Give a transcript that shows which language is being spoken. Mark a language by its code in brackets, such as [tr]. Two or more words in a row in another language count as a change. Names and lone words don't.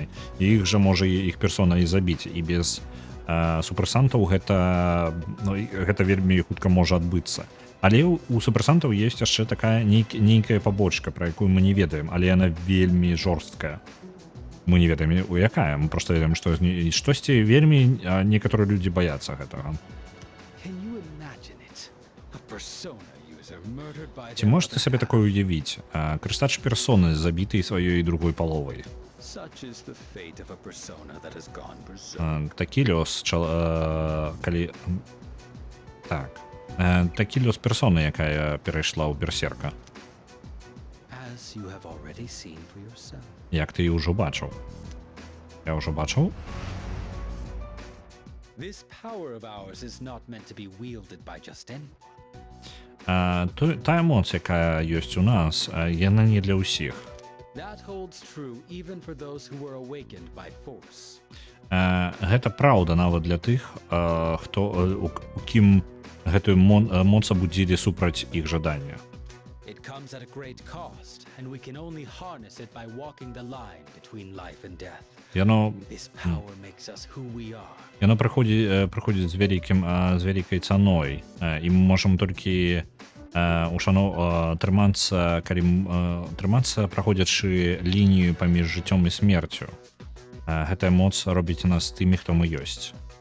[be] І іх жа можа іх персона і забіць. І без супрэсантаў гэта вельмі хутка можа адбыцца. Але у супрэсантаў ёсць яшчэ такая нейкая пабочка, пра якую мы не ведаем, але яна вельмі жорсткая. Мы не ведаем, у якая, мы проста ведаем, што штосьці вельмі некаторыя людзі баяцца гэтага. [en] Can you imagine it? A persona user murdered by [be] Ці можаш ты сабе такое уявіць? Карыстач персоны забітай сваёй другой паловай. [en] Such is the fate of a persona that has gone berserk. [be] Такі лёс, калі... Так. Такі лёс персоны, якая перайшла ў берсерка. [en] As you have already seen for yourself. [be] Як ты ўжо бачыў? Я ўжо бачыў? [en] This power of ours is not meant to be wielded by just anyone. [be] Та эмоцыя, якая ёсць у нас, яна не для ўсіх. [en] That holds true even for those who were awakened by force. [be] Гэта праўда нават для тых, у кім гэтую моц абудзілі супраць іх жадання. [en] It comes at a great cost, and we can only harness it by walking the line between life and death. This power makes us who we are. [be] Яно прыходзіць з вялікай цаной, і мы можам толькі трымацца, праходзячы лінію паміж жыццём і смерцю. Гэтая моц робіць нас тымі, хто мы ёсць.